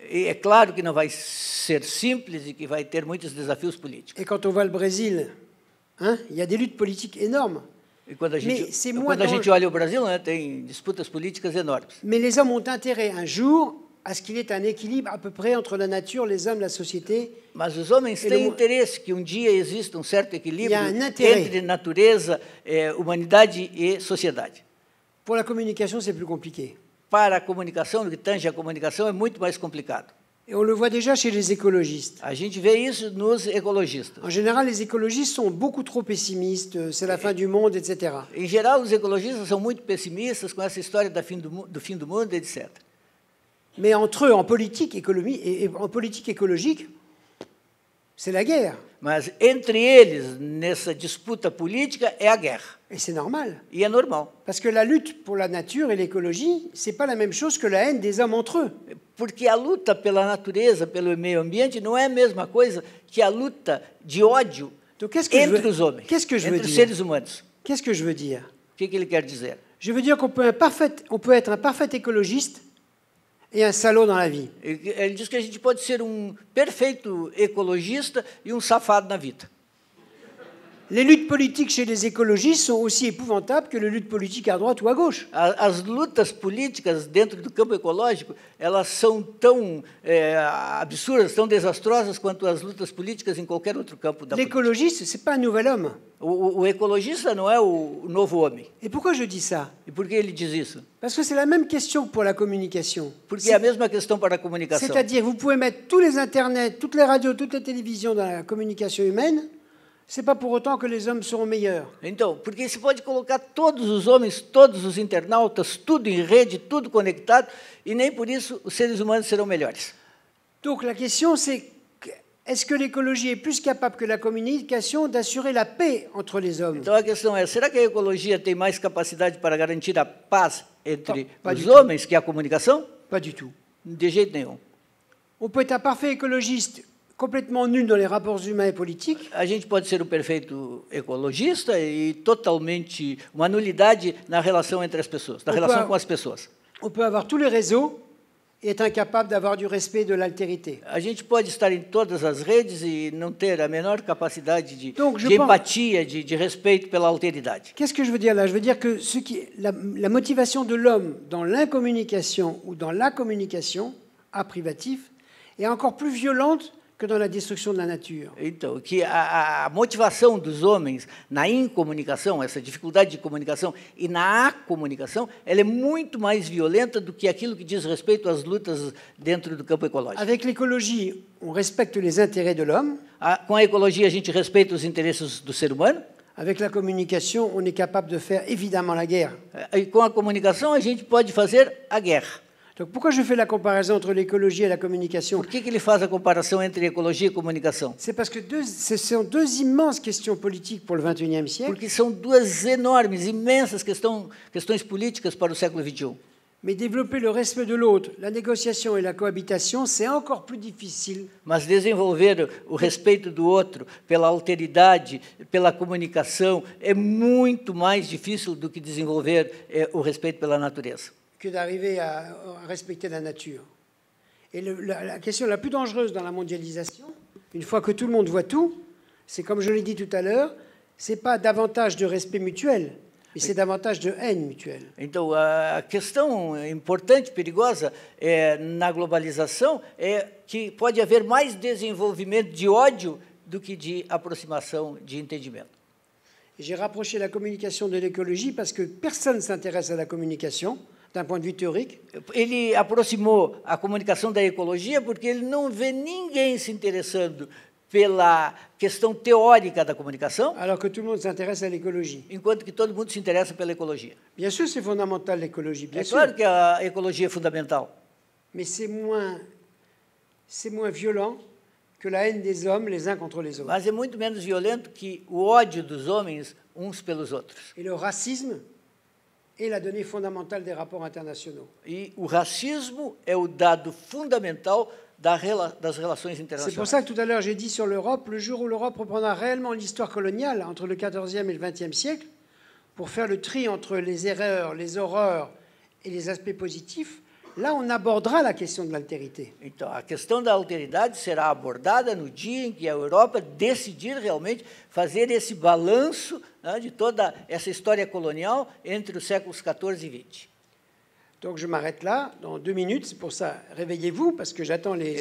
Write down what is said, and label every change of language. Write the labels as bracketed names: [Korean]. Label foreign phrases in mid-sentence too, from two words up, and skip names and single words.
[Portuguese] E é claro que não vai ser simples e que vai ter muitos desafios políticos. [French] Et quand on voit le Brésil, il y a des luttes politiques énormes. [Portuguese] E quando a gente olha o Brasil, tem disputas políticas enormes. [French] Mais les hommes ont intérêt un jour à ce qu'il y ait un équilibre à peu près entre la nature, les hommes, la société. [Portuguese] Mas os homens têm interesse que dia exista certo equilíbrio entre natureza, humanidade e sociedade. [French] Pour la communication, c'est plus compliqué. [Portuguese] Para a comunicação, no que tange a comunicação, é muito mais complicado. [French] Et on le voit déjà chez les écologistes. [Portuguese] A gente vê isso nos ecologistas. [French] En général, les écologistes sont beaucoup trop pessimistes, c'est la fin du monde, etc. [Portuguese] Em geral, os ecologistas são muito pessimistas com essa história do fim do mundo, etc. [French] Mais entre eux, en politique écologique, c'est la guerre. [Portuguese] Mas entre eles, nessa disputa política, é a guerra. [French] Et c'est normal. [Portuguese] E é normal. [French] Parce que la lutte pour la nature et l'écologie, c'est pas la même chose que la haine des hommes entre eux. [Portuguese] Porque a luta pela natureza, pelo meio ambiente, não é a mesma coisa que a luta de ódio entre os homens, entre os seres humanos. [French] Qu'est-ce que je veux dire? [Portuguese] O que ele quer dizer? [French] Je veux dire qu'on peut être un parfait écologiste et un salaud dans la vie. [Portuguese] Ele diz que a gente pode ser perfeito ecologista e safado na vida. [French] Les luttes politiques chez les écologistes sont aussi épouvantables que les luttes politiques à droite ou à gauche. [Portuguese] As lutas políticas dentro do campo ecológico, elas são tão absurdas, tão desastrosas quanto as lutas políticas em qualquer outro campo da política. [French] L'écologiste, c'est pas un nouvel homme. [Portuguese] O ecologista não é o novo homem. [French] Et pourquoi je dis ça? [Portuguese] E por que ele diz isso? [French] Parce que c'est la même question que pour la communication. Porque é a mesma questão para a comunicação. C'est-à-dire, vous pouvez mettre tous les internets, toutes les radios, toutes les télévisions dans la communication humaine. C'est pas pour autant que les hommes seront meilleurs. [Portuguese] Então, porque se pode colocar todos os homens, todos os internautas, tudo em rede, tudo conectado, e nem por isso os seres humanos serão melhores. [French] Donc la question c'est est-ce que l'écologie est plus capable que la communication d'assurer la paix entre les hommes? [Portuguese] Então a questão é, será que a ecologia tem mais capacidade para garantir a paz entre os homens que a comunicação? [French] Pas du tout. [Portuguese] De jeito nenhum. [French] On peut être un parfait écologiste complètement nul dans les rapports humains et politiques. [Portuguese] A gente pode ser perfeito ecologista e totalmente uma nulidade na relação entre as pessoas, na relação com as pessoas. [French] On peut avoir tous les réseaux et être incapable d'avoir du respect de l'altérité. [Portuguese] A gente pode estar em todas as redes e não ter a menor capacidade de empatia, de respeito pela alteridade. [French] Qu'est-ce que je veux dire là? Je veux dire que la motivation de l'homme dans l'incommunication ou dans la communication à privatif est encore plus violente que dans la destruction de la nature. [Portuguese] Então, que a motivação dos homens na incomunicação, essa dificuldade de comunicação e na acomunicação, ela é muito mais violenta do que aquilo que diz respeito às lutas dentro do campo ecológico. [French] Avec l'écologie, on respecte les intérêts de l'homme. [Portuguese] Com a ecologia, a gente respeita os interesses do ser humano. [French] Avec la communication, on est capable de faire évidemment la guerre. [Portuguese] E com a comunicação, a gente pode fazer a guerra. [French] Donc pourquoi je fais la comparaison entre l'écologie et la communication? [Portuguese] Por que ele faz a comparação entre ecologia e comunicação? [French] C'est parce que ce sont deux immenses questions politiques pour le XXIe siècle. [Portuguese] Porque são duas enormes, imensas questões políticas para o século XXI. [French] Mais développer le respect de l'autre, la négociation et la cohabitation, c'est encore plus difficile. [Portuguese] Mas desenvolver o respeito do outro pela alteridade, pela comunicação, é muito mais difícil do que desenvolver o respeito pela natureza. [French] Que d'arriver à respecter la nature. Et la question la plus dangereuse dans la mondialisation, une fois que tout le monde voit tout, c'est comme je l'ai dit tout à l'heure, c'est pas davantage de respect mutuel, mais c'est davantage de haine mutuelle. [Portuguese] Então, a questão importante, perigosa, na globalização é que pode haver mais desenvolvimento de ódio do que de aproximação, de entendimento. [French] J'ai rapproché la communication de l'écologie parce que personne ne s'intéresse à la communication d'un point de vue théorique. [Portuguese] Ele aproximou a comunicação da ecologia porque ele não vê ninguém se interessando pela questão teórica da comunicação, [French] alors que tout le monde s'intéresse à l'écologie. [Portuguese] enquanto que todo mundo se interessa pela ecologia. [French] Bien sûr, c'est fondamental l'écologie, bien sûr. [Portuguese] Claro que a ecologia é fundamental, [French] Mais c'est moins violent que la haine des hommes les uns contre les autres. [Portuguese] mas é muito menos violento que o ódio dos homens uns pelos outros. [French] Et le racisme est la donnée fondamentale des rapports internationaux. [Portuguese] E o racismo é o dado fundamental das relações C'est internacionais. [French] pour ça que tout à l'heure j'ai dit sur l'Europe, le jour où l'Europe reprendra réellement l'histoire coloniale entre le XIVe et le XXe siècle, pour faire le tri entre les erreurs, les horreurs et les aspects positifs, là on abordera la question de l'altérité. [Portuguese] Então, a questão da alteridade será abordada no dia em que a Europa decidir realmente fazer esse balanço, né, de toda essa história colonial entre os séculos XIV e XX. [French] Donc je m'arrête là, dans 2 minutes, c'est pour ça, réveillez-vous, parce que j'attends les